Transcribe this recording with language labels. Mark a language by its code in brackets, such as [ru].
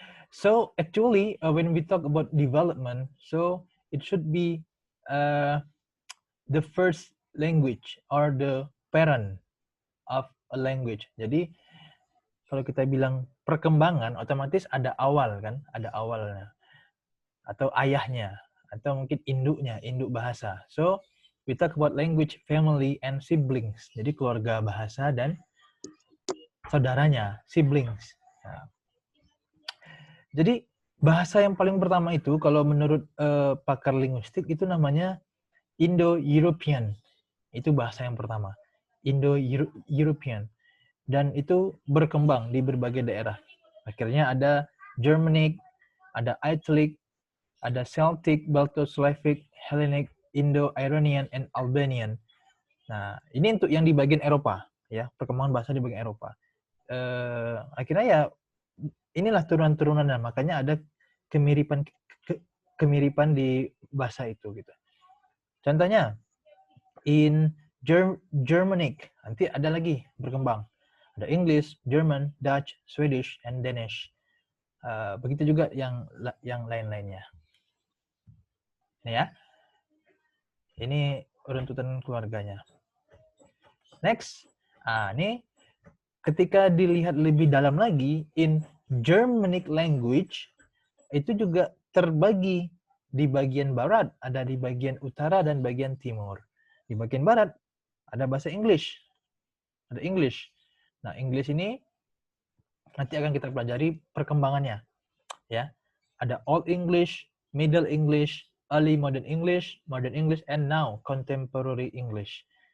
[en] So actually, when we talk about development, so it should be the first language or the parent of a language. [id] Jadi kalau kita bilang perkembangan, otomatis ada awal kan, ada awalnya atau ayahnya atau mungkin induknya, induk bahasa. [en] So we talk about language, family, and siblings. [id] Jadi keluarga bahasa dan saudaranya, siblings. Nah, jadi bahasa yang paling pertama itu kalau menurut pakar linguistik itu namanya Indo-European. Itu bahasa yang pertama. Indo-European. Dan itu berkembang di berbagai daerah. Akhirnya ada Germanic, ada Italic, ada Celtic, Balto-Slavic, Hellenic, Indo-Iranian, and Albanian. Nah, ini untuk yang di bagian Eropa, ya, perkembangan bahasa di bagian Eropa. Akhirnya ya inilah turunan-turunannya, makanya ada kemiripan di bahasa itu gitu. Contohnya in Germanic, nanti ada lagi berkembang. Ada English, German, Dutch, Swedish, and Danish. Begitu juga yang lain-lainnya. Ini ya. Ini runtutan keluarganya. Next. Ini ketika dilihat lebih dalam lagi, [en] in Germanic language, [id] itu juga terbagi di bagian barat, ada di bagian utara dan bagian timur. Di bagian barat ada bahasa English. Ada English. Nah, English ini nanti akan kita pelajari perkembangannya. Ya. Ada Old English, Middle English, Early Modern English, [en] and now [id] Contemporary English.